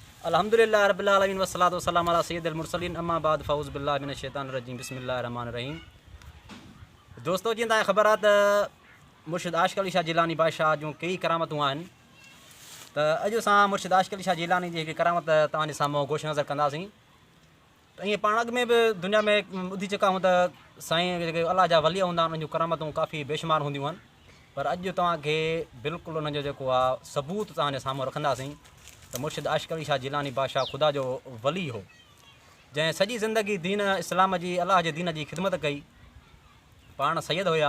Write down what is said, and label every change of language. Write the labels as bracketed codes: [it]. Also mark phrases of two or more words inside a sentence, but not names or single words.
[ar] الحمد لله رب العالمين والصلاة والسلام على سيد المرسلين أما بعد فأعوذ بالله من الشيطان الرجيم بسم الله الرحمن الرحيم. [sd] दोस्तों जी तव्हांखे ख़बर आहे त मुर्शिद आशिक़ अली शाह जिलानी बादशाह जूं कई करामतूं आहिनि। त अॼु असां मुर्शिद आशिक़ अली शाह जिलानी जी हिकु करामत तव्हांजे साम्हूं गोश नज़र कंदासीं। त ईअं पाण अॻु में बि दुनिया में ॿुधी चुका आहियूं त साईं जेके अलाह जा वली हूंदा आहिनि उन्हनि जूं करामतूं काफ़ी बेशुमार हूंदियूं आहिनि, पर अॼु तव्हांखे बिल्कुलु उन्हनि जो जेको आहे सबूत तव्हांजे साम्हूं रखंदासीं त मुर्शिद आशिक़ अली शाह जिलानी बादशाह ख़ुदा जो वली हो, जंहिं सॼी ज़िंदगी दीन इस्लाम जी अलाह जे दीन जी ख़िदमत कई, पाण सैयद हुया।